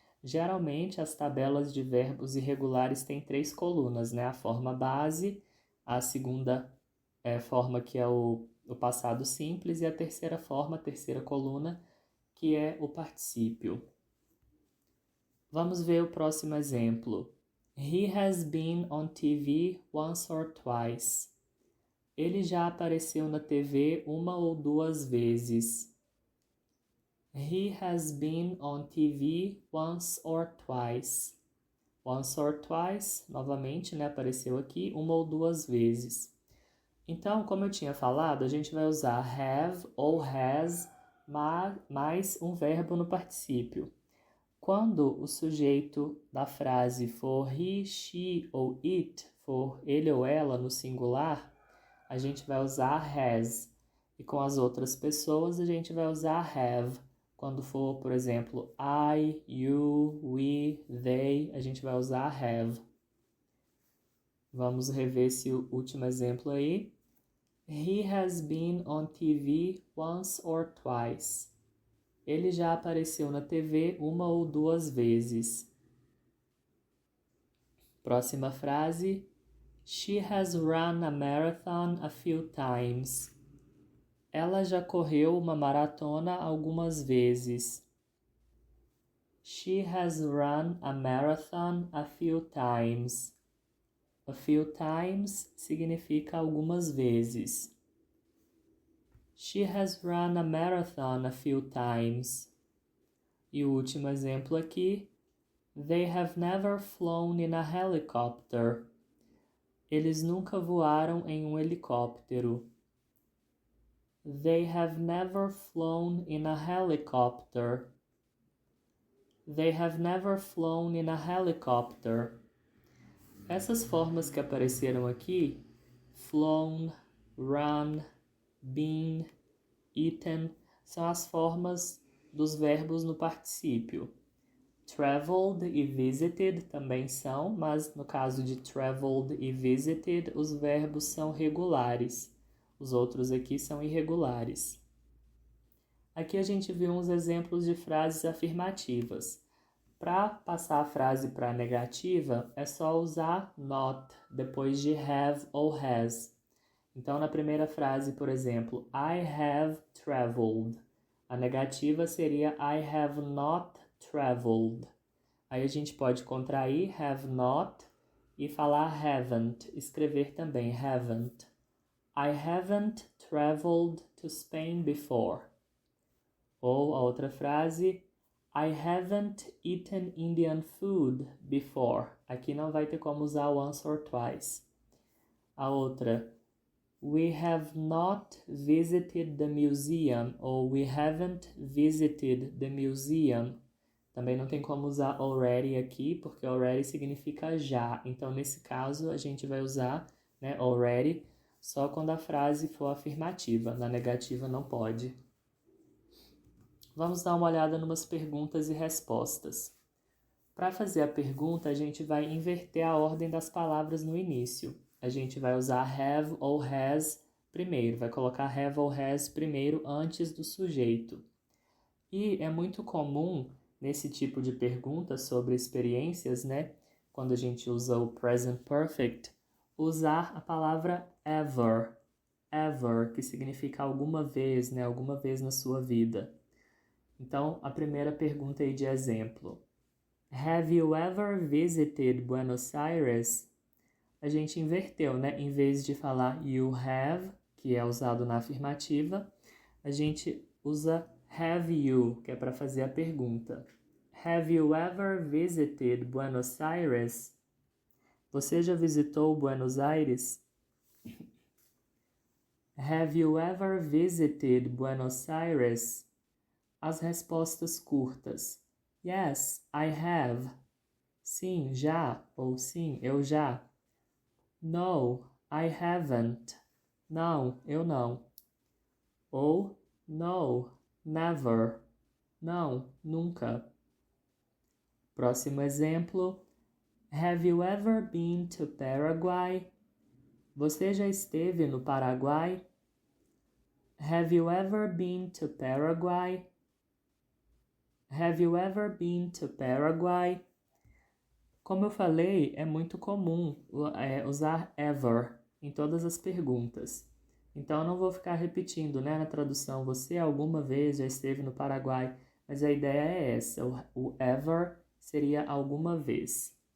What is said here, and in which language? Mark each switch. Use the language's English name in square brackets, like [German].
[Portuguese] Geralmente, as tabelas de verbos irregulares têm 3 colunas, A forma base, a segunda forma, que é o passado simples, e a terceira forma, a terceira coluna, que é o particípio. Vamos ver o próximo exemplo. [English] He has been on TV once or twice. [Portuguese] Ele já apareceu na TV uma ou duas vezes. [English] He has been on TV once or twice. Once or twice, [Portuguese] novamente, apareceu aqui uma ou duas vezes. Então, como eu tinha falado, a gente vai usar have ou has mais um verbo no particípio. Quando o sujeito da frase for he, she ou it, for ele ou ela no singular, a gente vai usar has. E com as outras pessoas, a gente vai usar have. Quando for, por exemplo, I, you, we, they, a gente vai usar have. Vamos rever esse último exemplo aí. [English] He has been on TV once or twice. [Portuguese] Ele já apareceu na TV uma ou duas vezes. Próxima frase. [English] She has run a marathon a few times. [Portuguese] Ela já correu uma maratona algumas vezes. [English] She has run a marathon a few times. A few times [Portuguese] significa algumas vezes. [English] She has run a marathon a few times. [Portuguese] E o último exemplo aqui. [English] They have never flown in a helicopter. [Portuguese] Eles nunca voaram em um helicóptero. [English] They have never flown in a helicopter. They have never flown in a helicopter. [Portuguese] Essas formas que apareceram aqui flown, run, been, eaten, são as formas dos verbos no particípio. Traveled e visited também são, mas no caso de traveled e visited, os verbos são regulares. Os outros aqui são irregulares. Aqui a gente viu uns exemplos de frases afirmativas. Para passar a frase para negativa, é só usar not depois de have ou has. Então, na primeira frase, por exemplo, [English] I have traveled. [Portuguese] A negativa seria [English] I have not traveled. [Portuguese] Aí a gente pode contrair have not e falar haven't, escrever também haven't. [English] I haven't traveled to Spain before. [Portuguese] Ou a outra frase, [English] I haven't eaten Indian food before. [Portuguese] Aqui não vai ter como usar once or twice. A outra, [English] we have not visited the museum, ou we haven't visited the museum. [Portuguese] Também não tem como usar already aqui, porque already significa já. Então, nesse caso, a gente vai usar, né, already só quando a frase for afirmativa. Na negativa, não pode. Vamos dar uma olhada em umas perguntas e respostas. Para fazer a pergunta, a gente vai inverter a ordem das palavras no início. A gente vai usar have ou has primeiro, vai colocar have ou has primeiro antes do sujeito. E é muito comum nesse tipo de pergunta sobre experiências, né? Quando a gente usa o present perfect, usar a palavra ever. Ever, que significa alguma vez, né? Alguma vez na sua vida. Então, a primeira pergunta aí de exemplo. [English] Have you ever visited Buenos Aires? [Portuguese] A gente inverteu, né? Em vez de falar you have, que é usado na afirmativa, a gente usa have you, que é para fazer a pergunta. [English] Have you ever visited Buenos Aires? [Portuguese] Você já visitou Buenos Aires? [English] Have you ever visited Buenos Aires? [Portuguese] As respostas curtas. [English] Yes, I have. [Portuguese] Sim, já. Ou sim, eu já. [English] No, I haven't. [Portuguese] Não, eu não. Ou [English] no, never. [Portuguese] Não, nunca. Próximo exemplo. [English] Have you ever been to Paraguay? [Portuguese] Você já esteve no Paraguai? [English] Have you ever been to Paraguay? Have you ever been to Paraguay? [Portuguese] Como eu falei, é muito comum usar ever em todas as perguntas. Então, eu não vou ficar repetindo, né, na tradução, você alguma vez já esteve no Paraguai, mas a ideia é essa, o ever seria alguma vez.